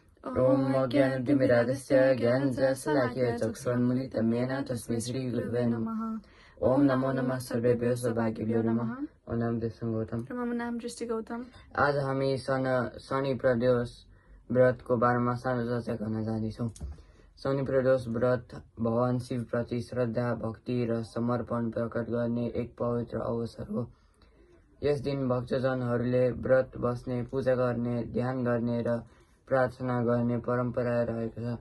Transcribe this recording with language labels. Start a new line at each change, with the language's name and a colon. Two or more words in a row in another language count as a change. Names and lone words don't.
Sanskrit: ओम अज्ञानतिमिरान्धस्य ज्ञानञ्जनशलाकया चक्षुरुन्मीलितं तस्मै श्रीगुरवे नमः। ओम नमो नमः सर्वेभ्यो सौभाग्यभ्यो नमः। ओम नाम दृष्टि गौतम। मम नाम दृष्टि गौतम।
Nepali: आज हामी शनि प्रदोष व्रतको बारेमा सानो चर्चा गर्न जाँदैछौँ। शनि प्रदोष व्रत भगवान शिव प्रति श्रद्धा, भक्ति र समर्पण प्रकट गर्ने एक पवित्र अवसर हो। यस दिन भक्तजनहरूले व्रत बस्ने, पूजा गर्ने, ध्यान गर्ने र प्रार्थना गर्ने परम्परा रहेको छ।